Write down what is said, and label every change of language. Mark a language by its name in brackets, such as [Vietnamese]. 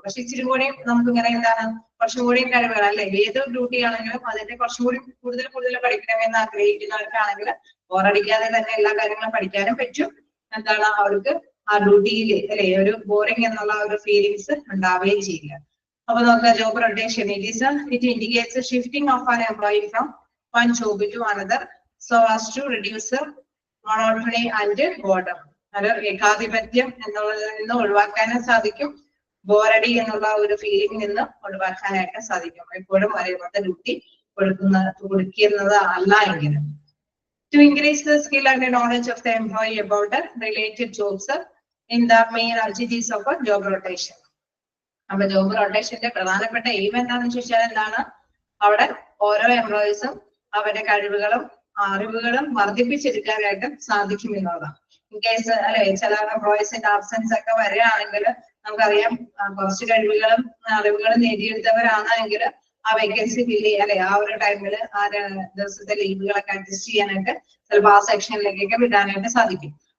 [Malayalam] പക്ഷെ ഇച്ചിരി കൂടി നമുക്ക് ഇങ്ങനെ കുറച്ചും കൂടി കഴിവുകൾ അല്ലെ, ഏത് ഡ്യൂട്ടി ആണെങ്കിലും അതിന്റെ കുറച്ചും കൂടി കൂടുതൽ പഠിക്കണമെന്ന് ആഗ്രഹിക്കുന്നവർക്കാണെങ്കിൽ ബോറടിക്കാതെ തന്നെ എല്ലാ കാര്യങ്ങളും പഠിക്കാനും പറ്റും. അവർക്ക് ആ ഡ്യൂട്ടിയിൽ അല്ലെ ഒരു ബോറിംഗ് എന്നുള്ള ഒരു ഫീലിങ്സ് ഉണ്ടാവുകയും ചെയ്യില്ല. അപ്പൊ നോക്കുക job rotation. [English] It indicates shifting of an employee from one job to another so as to reduce monotony and boredom. [Malayalam] അത് ഏകാധിപത്യം എന്നുള്ളതിൽ നിന്ന് ഒഴിവാക്കാനും സാധിക്കും, ബോറടി എന്നുള്ള ഒരു ഫീലിംഗ് നിന്ന് ഒഴിവാക്കാനായിട്ട് സാധിക്കും. എപ്പോഴും ഒരേപോലത്തെ ഡ്യൂട്ടി കൊടുക്കുന്നത് അല്ല എങ്കിലും. [English] To increase the skill and the knowledge of the employee about the related jobs in the main activities of a job rotation. [Malayalam] അപ്പൊ ജോബ് റൊട്ടേഷന്റെ പ്രധാനപ്പെട്ട എയിം എന്താണെന്ന് ചോദിച്ചാൽ എന്താണ്, അവിടെ ഓരോ എംപ്ലോയീസും അവരുടെ കഴിവുകളും അറിവുകളും വർദ്ധിപ്പിച്ചെടുക്കാനായിട്ട് സാധിക്കും എന്നുള്ളതാണ്. [English] in case [Malayalam] അല്ലെ ചില എംപ്ലോയീസിന്റെ ആബ്സെൻസ് ഒക്കെ വരികയാണെങ്കിൽ നമുക്കറിയാം കുറച്ച് കഴിവുകളും അറിവുകളും നേടിയെടുത്തവരാണെങ്കിൽ ആ വേക്കൻസി ഫില്ല് ചെയ്യാൻ അല്ലെ, ആ ഒരു ടൈമിൽ ആ ദിവസത്തെ ലീവുകളൊക്കെ അഡ്ജസ്റ്റ് ചെയ്യാനായിട്ട് ചിലപ്പോൾ ആ സെക്ഷനിലേക്കൊക്കെ വിടാനായിട്ട് സാധിക്കും.